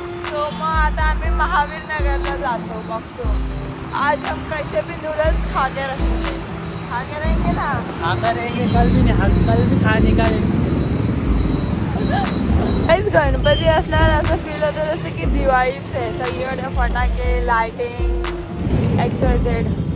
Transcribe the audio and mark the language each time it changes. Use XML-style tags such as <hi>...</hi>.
<mr>तो मग आता आम्ही महावीर नगरला जातो.</mr> <hi>बघतो आज हम कैसे भी नूडल्स खाके रहेंगे ना. कल भी खाने का.</hi> <mr>गणपती असल्यावर असं फील होतं जसं की दिवाळीच आहे. सगळीकडे फटाके लाइटिंग एक्साइटेड.</mr>